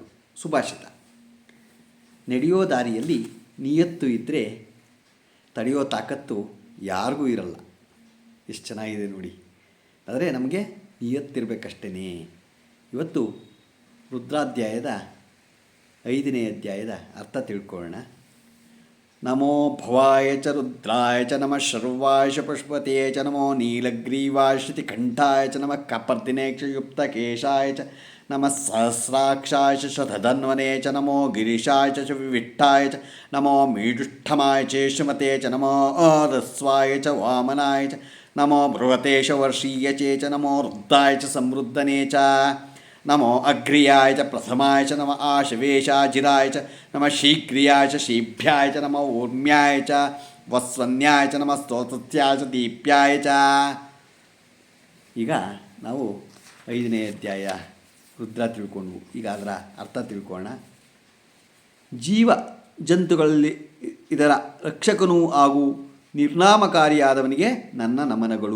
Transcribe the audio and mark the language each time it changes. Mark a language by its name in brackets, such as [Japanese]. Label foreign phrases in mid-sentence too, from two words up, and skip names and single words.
[Kannada] ಸುಭಾಷಿತ: ನಡೆಯೋ ದಾರಿಯಲ್ಲಿ ನಿಯತ್ತು ಇದ್ದರೆ ತಡೆಯೋ ತಾಕತ್ತು ಯಾರಿಗೂ ಇರಲ್ಲ. ಎಷ್ಟು ಚೆನ್ನಾಗಿದೆ ನೋಡಿ. ಆದರೆ ನಮಗೆ ನಿಯತ್ತಿರಬೇಕಷ್ಟೇ. ಇವತ್ತು ರುದ್ರಾಧ್ಯಾಯದ 5ನೇ ಅಧ್ಯಾಯದ ಅರ್ಥ ತಿಳ್ಕೊಳ್ಳೋಣ. [Sanskrit] ನಮೋ ಭವಾಯ ಚ ರುದ್ರಾಯ ಚ ನಮಃ ಶರ್ವಾಯ ಚ ಪುಷ್ಪತೆ ಚ ನಮೋ ನೀಲಗ್ರೀವಾಯ ಶ್ರುತಿಕಂಠಾಯ ಚ ನಮಃ ಕಪರ್ದಿನೇಕ್ಷಯುಕ್ತಕೇಶಾಯ ಚ ನಮಃ ಸಹಸ್ರಾಕ್ಷಾಯ ಚ ಶತಧನ್ವನೆ ಚ ನಮೋ ಗಿರೀಶಾಯ ಚ ವಿವಿಷ್ಠಾಯ ಚ ನಮೋ ಮೀಡುಷ್ಠಮಾಯ ಚ ಶ್ರೀಮತೆ ಚ ನಮೋ ರಸ್ವಾಯ ಚ ವಾಮನಾಯ ಚ ನಮೋ ಬೃಹತೇಶ ವರ್ಷೀಯ ಚ ನಮೋ ವೃದ್ಧಾಯ ಚ ಸಮೃದ್ಧನೆ ಚ ನಮೋ ಅಗ್ರ್ಯಾಯ ಚ ಪ್ರಥಮಾಯ ಚ ನಮಃ ಆಶವೇಶಾಜಿರಾಯ ಚ ನಮಃ ಶೀಘ್ರ್ಯಾಯ ಚ ಶೀಭ್ಯಾಯ ಚ ನಮಃ ಊರ್ಮ್ಯಾಯ ಚ ವಸ್ವನ್ಯಾಯ ಚ ನಮಃ ಸ್ತೋತ್ರಸ್ಯಾಯ ಚ ದೀಪ್ಯಾಯ ಚ. [Kannada] ಈಗ ನಾವು 5ನೇ ಅಧ್ಯಾಯ ರುದ್ರ ತಿಳ್ಕೊಂಡ್ವು. ಈಗ ಅದರ ಅರ್ಥ ತಿಳ್ಕೊಳ್ಳೋಣ. ಜೀವ ಜಂತುಗಳಲ್ಲಿ ಇದರ ರಕ್ಷಕನೂ ಹಾಗೂ ನಿರ್ನಾಮಕಾರಿಯಾದವನಿಗೆ ನನ್ನ ನಮನಗಳು.